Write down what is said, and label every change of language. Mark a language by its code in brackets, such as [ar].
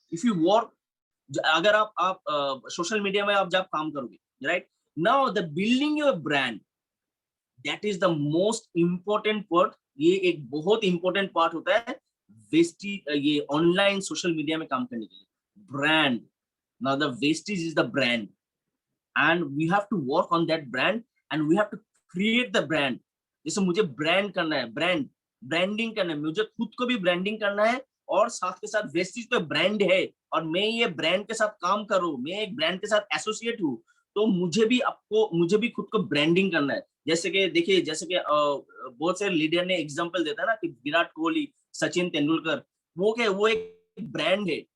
[en] if you work, [hi] अगर आप social media में आप जब काम करोगे, right? [en] Now the building your brand, that is the most important part. [hi] ये एक बहुत इंपॉर्टेंट पार्ट होता है ये ऑनलाइन सोशल मीडिया में काम करने के लिए। [en] Brand, now the wastage is the brand, and we have to work on that brand and we have to create the brand। [hi] जैसे मुझे ब्रांड करना है, ब्रांडिंग करना है, मुझे खुद को भी ब्रांडिंग करना है, और साथ के साथ वेस्टीज तो ब्रांड है और मैं ये ब्रांड के साथ काम कर रहा हूँ, मैं एक ब्रांड के साथ एसोसिएट हूँ, तो मुझे भी खुद को ब्रांडिंग करना है। जैसे कि देखिए, जैसे कि बहुत से लीडर ने एग्जांपल देता है ना कि विराट कोहली, सचिन तेंदुलकर, वो एक ब्रांड है।